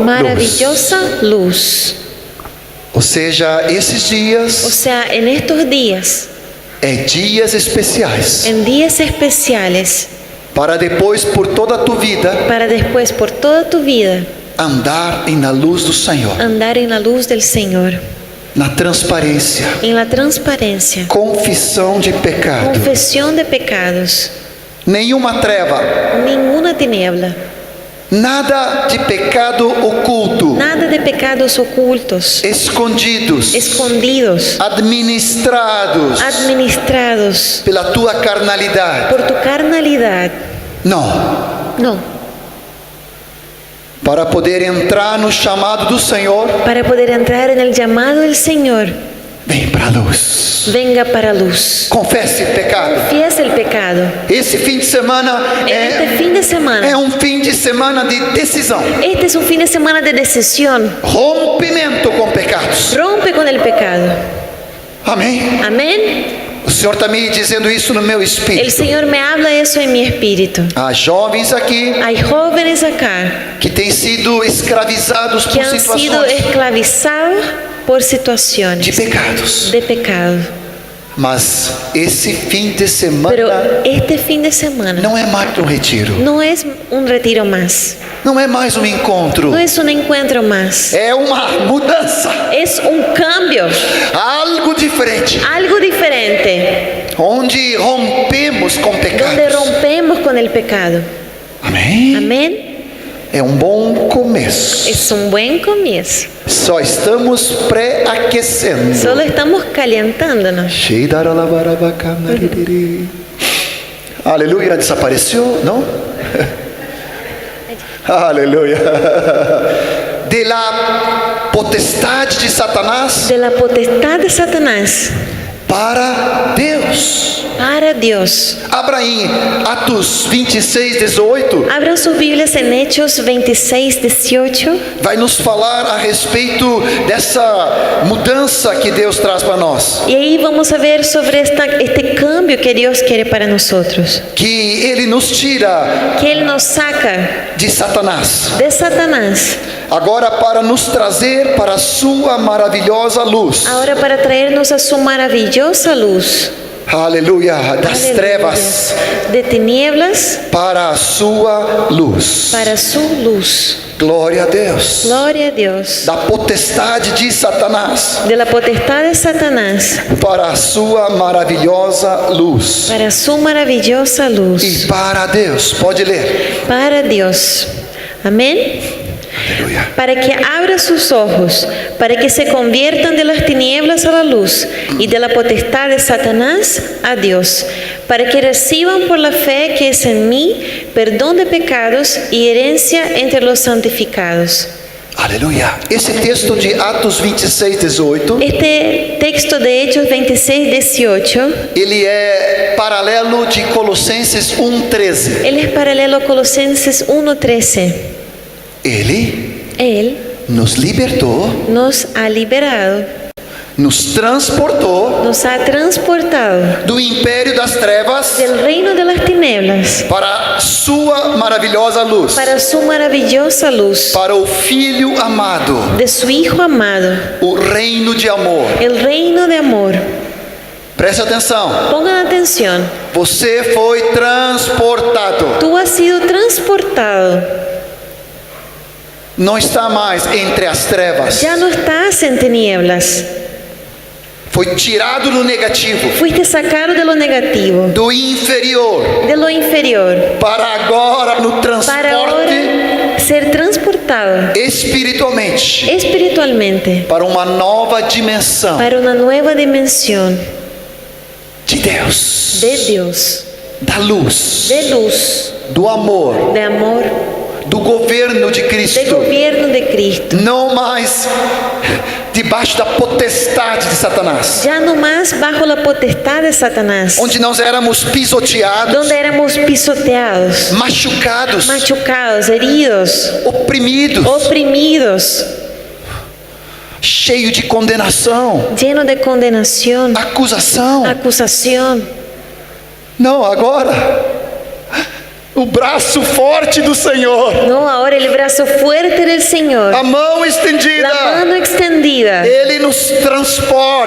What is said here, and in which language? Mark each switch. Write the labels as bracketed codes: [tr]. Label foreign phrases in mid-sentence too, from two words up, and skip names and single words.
[es] maravillosa luz. [pt] Ou seja, esses O dias [es] sea, en estos días, [pt] é dias especiais [es] en días especiales, [pt] para depois por toda a tua vida [es] para después por toda tu vida [pt] andar na luz do Senhor, [es] andar en la luz del Señor, [pt] na transparência, [es] en la transparencia, [pt] confissão de pecado, [es] confesión de pecados, [pt] nenhuma treva, [es] ninguna tiniebla, [pt] nada de pecado oculto, [es] nada de pecados ocultos, [pt] escondidos, [es] escondidos, [pt] administrados [es] administrados [pt] pela tua carnalidade. [es] por tu carnalidad. [pt] Não. [es] No, [pt] Para poder entrar no chamado do Senhor, [es] para poder entrar en el llamado del Señor, [pt] vem para a luz. [es] venga para luz. [pt] Confesse pecado. [es] Confiesa el pecado. [pt] Esse fim de semana [es] En este [pt] é [es] fin de semana, [pt] fim de semana de decisão. [es] este es un fin de semana de decisión. [pt] Rompimento com pecados. [es] Rompe con el pecado. [pt] Amém? [es] Amén. [pt] O Senhor está me dizendo isso no meu [es] El [pt] espírito. [es] Señor me habla eso en mi espíritu. [pt] Há jovens aqui [es] Hay jóvenes acá [pt] que têm sido escravizados [es] que [pt] por [es] han sido [pt] situações [es] esclavizados por [pt] de [es] situaciones [pt] pecados. [es] de pecado. [pt] Mas esse fim de semana [es] Pero este fin de semana [pt] não é mais um retiro. [es] no es un retiro más, [pt] Não é mais um encontro. [es] no es un encuentro más, [pt] É uma mudança. [es] es un cambio, [pt] Algo diferente. [es] algo diferente, [pt] Onde rompemos com [es] donde [pt] pecados. [es] rompemos con el pecado. [pt] Amém? [es] Amén. [pt] É um bom começo. [es] Es un buen comienzo. [pt] Só estamos pré-aquecendo. [es] Solo estamos calentándonos. [pt] Aleluia, desapareceu, não? Aleluia. [es] De la potestade de Satanás De la potestad de Satanás [pt] para Deus. [es] para Dios. [pt] Abra em Atos 26, 18. [es] Abran sus Biblias en Hechos 26, 18. [pt] Vai nos falar a respeito dessa mudança que Deus traz para nós. [es] Y ahí vamos a ver sobre este cambio que Dios quiere para nosotros. [pt] Que Ele nos tira [es] Que Él nos saca [pt] de Satanás. [es] de Satanás. [pt] Agora para nos trazer para a sua maravilhosa luz. [es] Ahora para traernos a su maravillosa luz. [pt] Aleluia, das [es] Aleluya. [pt] trevas [es] De tinieblas [pt] para a sua luz. [es] para su luz. [pt] Glória a Deus. [es] Gloria a Dios. [pt] Da potestade de Satanás [es] De la potestad de Satanás [pt] para a sua maravilhosa luz. [es] para su maravillosa luz. [pt] E para Deus, pode ler. [es] Para Dios. Amén. [pt] Aleluia. [es] Para que abra sus ojos, para que se conviertan de las tinieblas a la luz y de la potestad de Satanás a Dios, para que reciban por la fe que es en mí perdón de pecados y herencia entre los santificados. [pt] Aleluia. Esse texto de Atos 26, 18, [es] Este texto de Hechos 26, 18, [pt] ele é paralelo de Colossenses 1:13. [es] él es paralelo a Colosenses 1:13. [pt] Ele [es] Él [pt] nos libertou, [es] nos ha liberado, [pt] nos transportou [es] nos ha transportado [pt] do império das trevas [es] del reino de las tinieblas [pt] para sua maravilhosa luz, [es] para su maravillosa luz, [pt] para o Filho amado, [es] de su Hijo amado, [pt] o reino de amor. [es] el reino de amor. [pt] Preste atenção, [es] Pongan atención, [pt] você foi transportado, [es] tú has sido transportado, [pt] não está mais entre as trevas, [es] ya no estás en tinieblas, [pt] foi tirado do negativo, [es] fuiste sacado de lo negativo, [pt] do inferior, [es] de lo inferior, [pt] para agora no [es] para [pt] transporte [es] ahora ser transportado [pt] espiritualmente [es] espiritualmente [pt] para uma nova dimensão [es] para una nueva dimensión [pt] de Deus, [es] de Dios, [pt] da luz, [es] de luz, [pt] do amor, [es] de amor, [pt] do governo de [es] del [pt] Cristo, [es] gobierno de Cristo. [pt] não mais debaixo da potestade de Satanás, [es] Ya no más bajo la potestad de Satanás, [pt] onde nós éramos pisoteados, [es] donde éramos pisoteados, [pt] machucados, [es] machucados, heridos, [pt] oprimidos, [es] oprimidos, [pt] cheio de condenação, [es] llenos de condenación, [pt] acusação. [es] acusación. [pt] Não, agora o braço forte do Senhor, [es] No, ahora el brazo fuerte del Señor, [pt] a mão estendida, [es] la mano extendida, [pt] Ele nos transporta